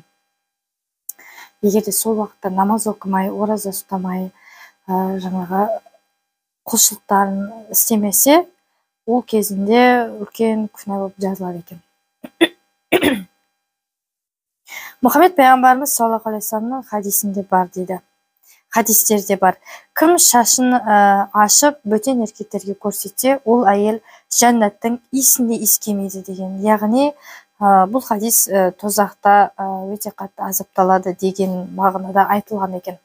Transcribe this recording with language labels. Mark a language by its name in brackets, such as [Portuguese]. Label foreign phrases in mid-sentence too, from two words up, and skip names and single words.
[Kazakh] Егер де сол уақытта намаз оқымай, ораза ұстамай, жаңағы құлшылықтарын істемесе, ол кезінде үлкен күнә болып жазылады екен. Мұхаммед пайғамбарымыз [Arabic] صلى الله عليه وسلم [Kazakh] хадисінде бар дейді. Хадистерде бар. Кім шашын ашып бөтен еркектерге көрсетсе, ол әйел жәннаттың иісінде иіскемейді деген. Яғни бұл хадис тозақта өте қатты азапталады деген мағынада айтылған екен.